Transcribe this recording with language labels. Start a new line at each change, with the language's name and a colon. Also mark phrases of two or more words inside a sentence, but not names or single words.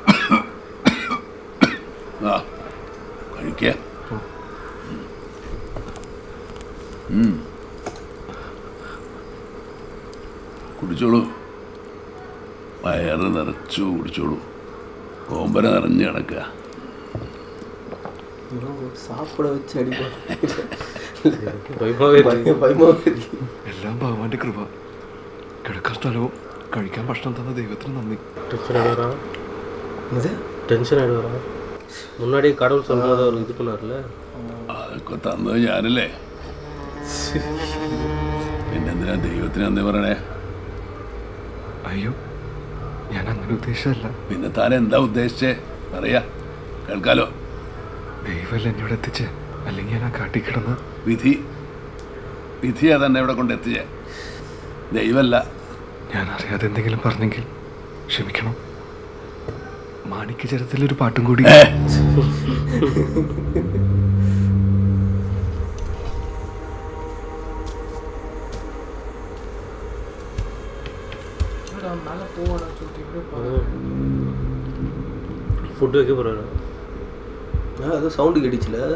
Malayalam: ആ കഴിക്ക. കുടിച്ചോളൂ. വയറ് നിറച്ചു കുടിച്ചോളൂ. കോമ്പര നിറഞ്ഞു കിടക്കുക.
Tamil: சாப்பிட வச்சு அடிப்போம். பயமாவே இருக்கு. பயமாவே இருக்கு.
Malayalam: എല്ലാം ഭഗവാന്റെ കൃപ. കിടക്കാൻ സ്ഥലവും കഴിക്കാൻ ഭക്ഷണം തന്ന ദൈവത്തിന് നന്ദി.
Tamil: டென்ஷன் ஆகிடுவரா? இது டென்ஷன் ஆகிடுவரா? முன்னாடியே கடவுள் சொல்லும்போது அவர் இது பண்ணார்ல.
Malayalam: അതൊക്കെ തന്നത് ഞാനല്ലേ. പിന്നെന്തിനാ ദൈവത്തിന് നന്ദി പറയണേ? അയ്യോ, ഞാൻ അങ്ങനെ ഉദ്ദേശമല്ല. പിന്നെ താൻ എന്താ ഉദ്ദേശിച്ചേ? പറയാ കേൾക്കാലോ. ദൈവമല്ല എന്നോട് എത്തിച്ച്. അല്ലെങ്കിൽ ഞാൻ ആ കാട്ടിൽ കിടന്ന് വിധിയാ തന്നെ ഇവിടെ കൊണ്ട് എത്തിച്ചേ. ദൈവമല്ല. ഞാൻ അറിയാതെ എന്തെങ്കിലും പറഞ്ഞെങ്കിൽ ക്ഷമിക്കണം. മാണിക്യ ചരത്തിലൊരു പാട്ടും കൂടി.
Tamil: மேலே போவாடா சொல்லிட்டு இப்படியே போகிறேன். ஃபுட்டு வைக்க போகிறாரு. அது சவுண்டு கேட்டுச்சுல.